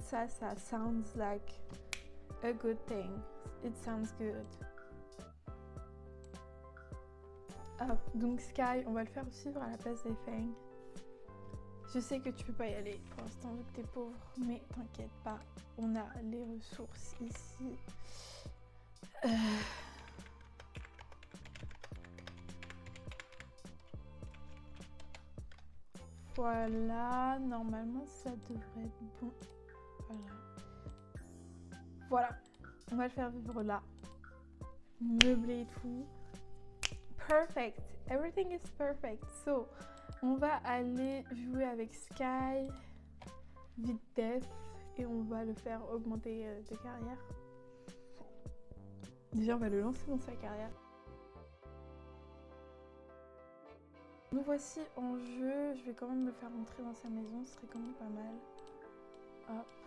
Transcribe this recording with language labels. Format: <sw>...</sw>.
<en>Ça sounds like a good thing. It sounds good.</en> <fr>Donc Sky, on va le faire suivre à la place des Feng. Je sais que tu peux pas y aller pour l'instant vu que t'es pauvre, mais t'inquiète pas, on a les ressources ici. Voilà, normalement ça devrait être bon. Voilà, on va le faire vivre là. Meubler et tout.</fr> <en>Perfect, everything is perfect.</en> <fr>So, on va aller jouer avec Sky, vite def, et on va le faire augmenter de carrière. Déjà, on va le lancer dans sa carrière. Nous voici en jeu. Je vais quand même le faire entrer dans sa maison, ce serait quand même pas mal. Hop.</fr>